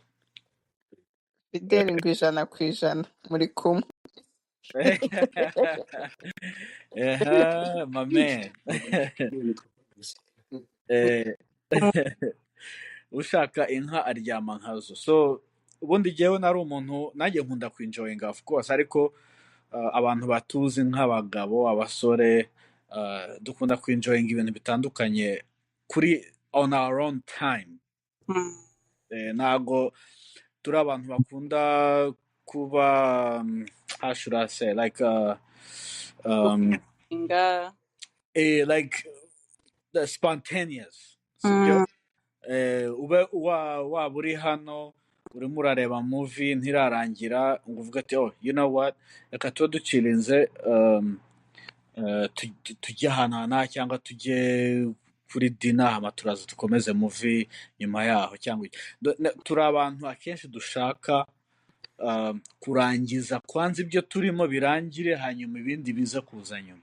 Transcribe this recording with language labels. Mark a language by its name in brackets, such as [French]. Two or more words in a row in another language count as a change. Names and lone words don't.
[Kinyarwanda] Fideli ngo 100% muri kumwe. [English] My man. [Kinyarwanda] Ushaka inka aryama nkazo. So ubundi jyewe nari umuntu nanjye nkunda kwinjoyinga [English] of course, [Kinyarwanda] ariko abantu batuzi nk'abagabo, abasore, dukunda kwinjoyinga ibintu bitandukanye kuri [English] on our own time. [Kinyarwanda] Ntago turi abantu bakunda kuba [English] how should I say, like like the spontaneous. [Kinyarwanda] Sibyo? Ube waba uri hano urimo urareba movie ntirarangira ngo uvuge ati [English] oh you know what, [Kinyarwanda] reka tuba ducirinze tujye ahantu cyangwa tujye kuri dina hama turaza dukomeze movie nyuma yaho, cyangwa turi abantu akenshi dushaka kurangiza kwanza ibyo turimo birangire hanyuma ibindi biza kuza nyuma.